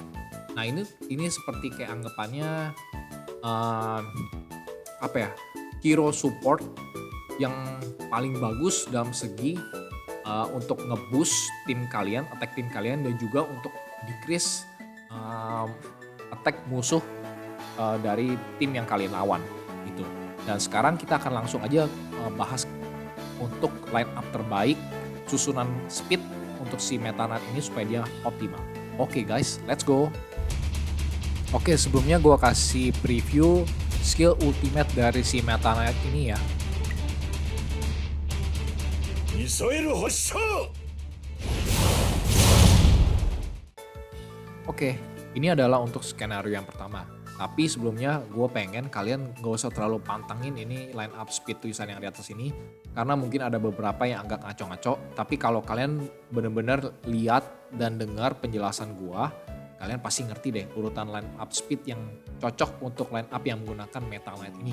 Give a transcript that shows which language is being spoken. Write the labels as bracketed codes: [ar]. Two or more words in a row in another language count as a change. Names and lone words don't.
[id] Nah ini seperti kayak anggapannya eee, [en] hero support [id] yang paling bagus dalam segi untuk nge-boost tim kalian, attack tim kalian dan juga untuk [en] decrease attack [id] musuh dari tim yang kalian lawan gitu. Dan sekarang kita akan langsung aja bahas untuk [en] line up [id] terbaik susunan speed untuk si Meta Knight ini supaya dia optimal. [en] Oke guys, let's go. [id] Oke, sebelumnya gue kasih [en] preview skill ultimate [id] dari si Meta Knight ini ya. [ja] ミサイル発射 [id] Oke, ini adalah untuk skenario yang pertama. Tapi sebelumnya gue pengen kalian gak usah terlalu pantangin ini [en] line up speed [id] tulisan yang di atas ini. Karena mungkin ada beberapa yang agak ngaco-ngaco. Tapi kalau kalian bener-bener lihat dan dengar penjelasan gue, kalian pasti ngerti deh urutan [en] line up speed [id] yang cocok untuk [en] line up [id] yang menggunakan Metal Knight ini.